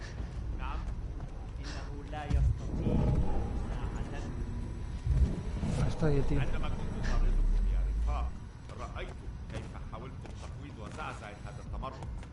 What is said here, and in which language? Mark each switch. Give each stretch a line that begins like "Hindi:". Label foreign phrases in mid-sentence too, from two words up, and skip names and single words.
Arabic: نعم، إنه لا يستطيع مساعدتك.
Spanish: Está ahí, tío.
Arabic: عندما كنت طاردكم يا رفاق، رأيت كيف حاولتم تقويض وزعزعة هذا التمرد.